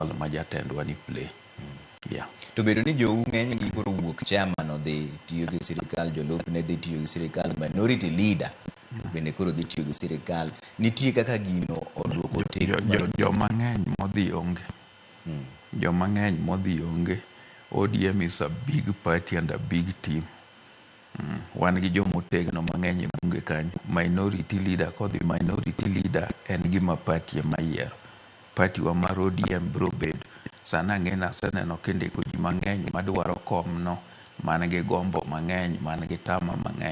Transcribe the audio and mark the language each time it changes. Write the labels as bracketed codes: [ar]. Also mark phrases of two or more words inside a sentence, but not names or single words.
[luo] ma jatendwa ni play. Yeah. To bedo ni jou ng'eny gi koro wuok chairman odhi tiyo gi sirikal, jolupne dhi tiyo gi sirikal, [en] minority leader [luo] bende koro dhi tiyo gi sirikal, nitie kaka gino oduoko joma ng'eny modhi onge. Joma ng'eny modhi onge. [en] ODM is a big party and a big team. [luo] Wan gi jomotegno mang'eny e bunge kanyo. [en] Minority leader [luo] kodhi [en] minority leader [luo] en gima party ema yiero. Party wa mar ODM bro bedo. Sana ng'ena aseneno kindiko ji mang'eny madwaro kom no, man gi gombo mang'eny, man gi tama mang'eny.